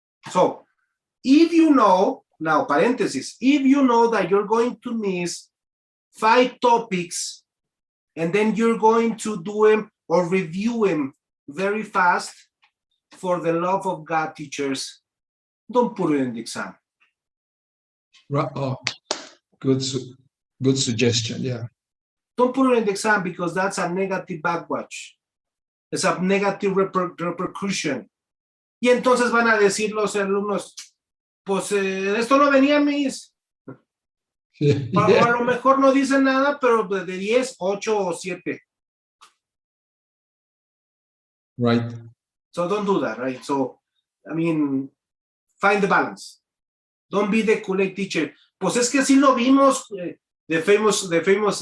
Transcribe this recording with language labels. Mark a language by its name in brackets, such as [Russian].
[English] So if you know, now parenthesis, if you know that you're going to miss 5 topics and then you're going to do them or review them very fast, for the love of God, teachers, don't put it in the exam. Right. Oh, good suggestion. Yeah. Don't put it in the exam because that's a negative backwash. It's a negative repercussion. [Spanish] Y entonces van a decir los alumnos, pues esto no venía, mis. [English] Yeah. [Spanish] O a lo mejor no dicen nada, pero de 10, 8 o 7. [English] Right. So don't do that, right? So, I mean, find the balance. Don't be the Kool-Aid teacher. [Spanish] Pues es que así lo vimos. [English] The famous.